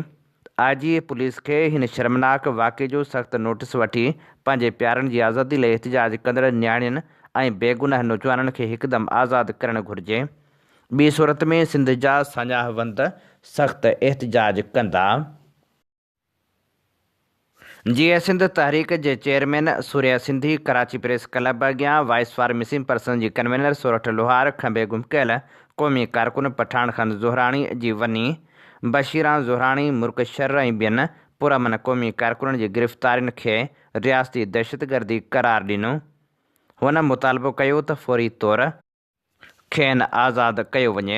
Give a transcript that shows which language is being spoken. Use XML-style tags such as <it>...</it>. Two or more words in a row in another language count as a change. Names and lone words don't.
<sd>IG पुलिस खे हिन शर्मनाक वाक़े जो सख़्तु नोटिस वठी पंहिंजे प्यारनि जी आज़ादी लाइ एहतजाज कंदड़ न्याणियुनि ऐं बेगुनाह नौजवाननि खे हिकदमि आज़ादु करणु घुरिजे। ॿी सूरत में सिंध जा सान्याहवंद सख़्तु एहतजाज कंदा। जीअं सिंध तहरीक जे चेयरमैन सूर्या सिंधी कराची प्रेस क्लब अॻियां वॉइस फॉर मिसिंग पर्सन जी कन्वीनर सोरठ लोहार खंबे गुम कयल क़ौमी कारकुन पठान खंद ज़ोहराणी जी वनी बशीरा ज़ोहराणी मुर्कशर ऐं ॿियनि पुरमन क़ौमी कारकुननि जी गिरफ़्तारियुनि खे रियासती दहशतगर्दी करार ॾिनो। हुन मुतालबो कयो त फ़ौरी तौरु खेनि आज़ादु कयो वञे।</sd>